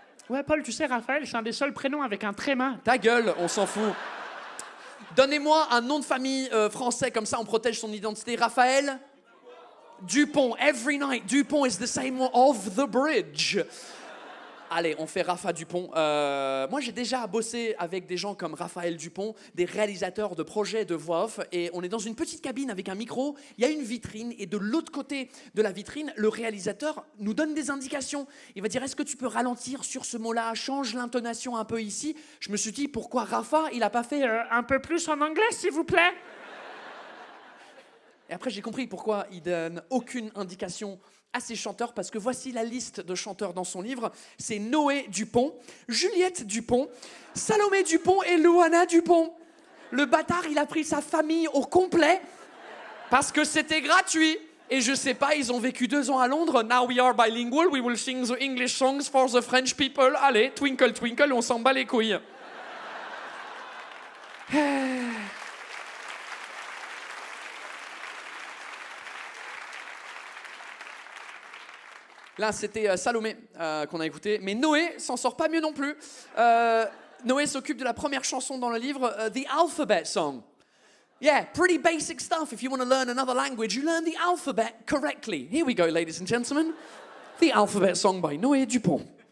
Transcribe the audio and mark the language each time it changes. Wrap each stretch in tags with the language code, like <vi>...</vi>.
<fr>Ouais, Paul, tu sais, Raphaël, c'est un des seuls prénoms avec un tréma. Ta gueule, on s'en fout. Donnez-moi un nom de famille français, comme ça on protège son identité. Raphaël Dupont.</fr> <en>Every night, Dupont is the same one of the bridge.</en> <fr>Allez, on fait Rafa Dupont. Moi, j'ai déjà bossé avec des gens comme Raphaël Dupont, des réalisateurs de projets de voix off, et on est dans une petite cabine avec un micro, il y a une vitrine, et de l'autre côté de la vitrine, le réalisateur nous donne des indications. Il va dire, est-ce que tu peux ralentir sur ce mot-là, change l'intonation un peu ici. Je me suis dit, pourquoi Rafa, il n'a pas fait... Un peu plus en anglais, s'il vous plaît. Et après, j'ai compris pourquoi il donne aucune indication à ses chanteurs, parce que voici la liste de chanteurs dans son livre. C'est Noé Dupont, Juliette Dupont, Salomé Dupont et Luana Dupont. Le bâtard, il a pris sa famille au complet parce que c'était gratuit. Et je sais pas, ils ont vécu 2 ans à Londres.</fr> <en>Now we are bilingual, we will sing the English songs for the French people.</en> <fr>Allez,</fr> <en>twinkle twinkle,</en> <fr>on s'en bat les couilles. Là, c'était Salomé qu'on a écouté. Mais Noé s'en sort pas mieux non plus. Noé s'occupe de la première chanson dans le livre, The Alphabet Song.</fr> <en>Yeah, pretty basic stuff. If you want to learn another language, you learn the alphabet correctly. Here we go, ladies and gentlemen. The Alphabet Song by Noé Dupont.</en>